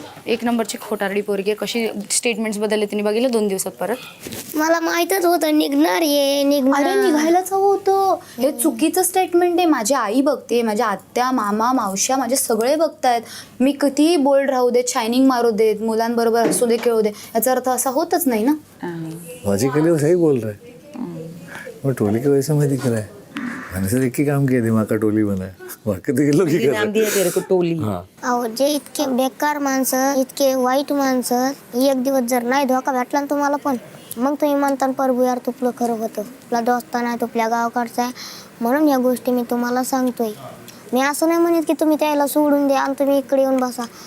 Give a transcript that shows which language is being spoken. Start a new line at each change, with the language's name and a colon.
Marathi: एक नंबरची खोटारडी पोरगी आहे. कशी स्टेटमेंट्स बदलले तिने बघितलं 2 दिवसात परत. मला माहितच होतं निघणार ये निघणार. अरे निघायलाच हवं होतं. हे चुकीचं स्टेटमेंट आहे. माझी आई बघते, माझ्या आत्या मामा मावश्या माझे सगळे बघतायत. मी किती बोल्ड राहू देत, शायनिंग मारू देत, मुलांबरोबर हसू दे खेळू दे, याचा अर्थ असा होतच नाही ना.
Hindi: लॉजिकली सही बोल रहे वो टोली की वजह से मैं दिख रहा है. मैंने सिर्फ एक ही काम किया दिमाग का टोली बनाया, बाकी तो ये लोग ही कर रहे हैं. हाँ.
Marathi: अहो जे इतके बेकार माणसं इतके वाईट माणसं एक दिवस जर नाही धोका भेटला ना तुम्हाला पण मग तुम्ही म्हणता प्रभू यार तुपलं खरं होतं, तुला दोस्त नाही तुपल्या गावाकडचा आहे. म्हणून या गोष्टी मी तुम्हाला सांगतोय. मी असं नाही म्हणत की तुम्ही त्याला सोडून द्या आणि तुम्ही इकडे येऊन बसा.